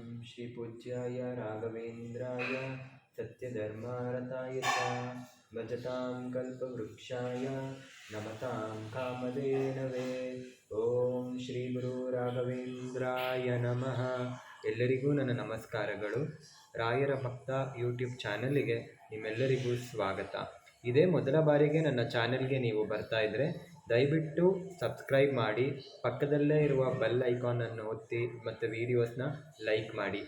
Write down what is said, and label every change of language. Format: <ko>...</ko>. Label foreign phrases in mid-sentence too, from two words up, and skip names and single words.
<sa>श्री पूज्याय राघवेन्द्राय सत्यधर्मारताय च भजतां कल्पवृक्षाय नमतां कामधेनवे। ಓಂ ಶ್ರೀ ಗುರು ರಾಘವೇಂದ್ರಾಯ ನಮಃ.</sa> <kn>ಎಲ್ಲರಿಗೂ ನನ್ನ ನಮಸ್ಕಾರಗಳು. ರಾಯರ ಭಕ್ತ</kn> <en>YouTube channel</en> <kn>ನಿಮ್ಮೆಲ್ಲರಿಗೂ ಸ್ವಾಗತ. ಇದೇ ಮೊದಲ ಬಾರಿಗೆ ನನ್ನ ಚಾನೆಲ್ಗೆ ನೀವು ಬರ್ತಾ ಇದ್ದರೆ ದಯವಿಟ್ಟು ಸಬ್ಸ್ಕ್ರೈಬ್ ಮಾಡಿ, ಪಕ್ಕದಲ್ಲೇ ಇರುವ</kn> <en>bell icon</en> <kn>ಒತ್ತಿ ಮತ್ತು</kn> <en>videos like</en> <kn>ಮಾಡಿ.</kn>